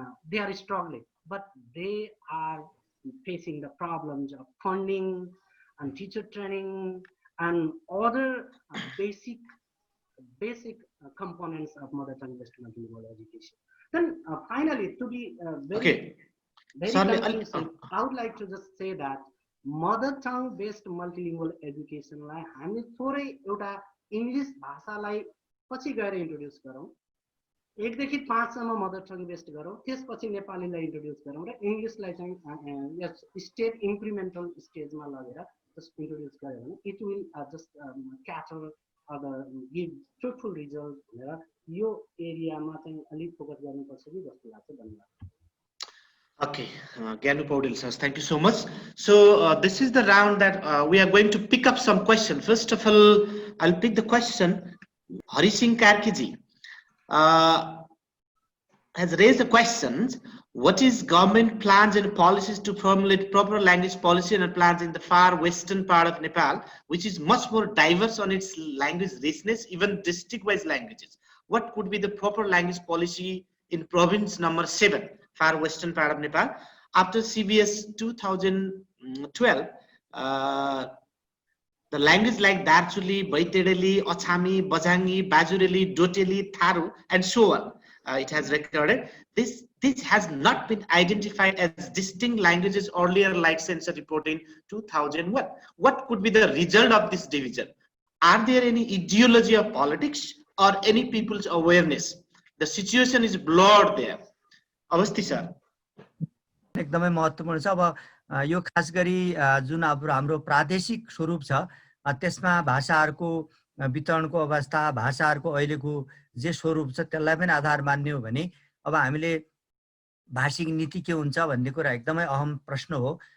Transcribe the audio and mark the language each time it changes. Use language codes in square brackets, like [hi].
[en] they are struggling, but they are facing the problems of funding and teacher training and other basic components of mother tongue based multilingual education. Then finally, to be very conclusive, I would like to just say that mother tongue based multilingual education [ne] लाई हामी थोरै एउटा English भाषालाई पछि गएर introduce गरौँ। 1 देखि 5 सम्म मदर टङ बेस्ड गरौँ, त्यसपछि नेपालीलाई इन्ट्रोड्युस गरौँ र इङ्ग्लिसलाई चाहिँ स्टेप इन्क्रिमेन्टल स्टेजमा लगेर जस्ट इन्ट्रोड्युस गर्यो भने it will just क्याटर give fruitful result भनेर यो एरियामा चाहिँ अलिक फोकस गर्नुपर्छ कि जस्तो लाग्छ। धन्यवाद। [en] Okay, Gyanu Paudil sir, thank you so much. So this is the round that we are going to pick up some questions. First of all, I'll pick the question. Hari Singh Karkiji has raised the questions: what is government plans and policies to formulate proper language policy and plans in the far western part of Nepal, which is much more diverse on its language richness, even district-wise languages? What could be the proper language policy in province number 7, far western part of Nepal? After CBS 2012, the language like Darchuli, Baitedeli, Ochami, Bajangi, Bajureli, Doteli, Tharu, and so on, it has recorded. This has not been identified as distinct languages earlier, like census report in 2001. What could be the result of this division? Are there any ideology of politics or any people's awareness? The situation is blurred there. Avasti sir. [ne] एकदमै महत्त्वपूर्ण छ। अब यो खास गरी जुन हाम्रो प्रादेशिक स्वरूप छ त्यसमा भाषाहरूको वितरणको अवस्था, भाषाहरूको अहिलेको जे स्वरूप छ त्यसलाई पनि आधार मान्ने हो भने अब हामीले भाषिक नीति के हुन्छ भन्ने कुरा एकदमै अहम प्रश्न हो।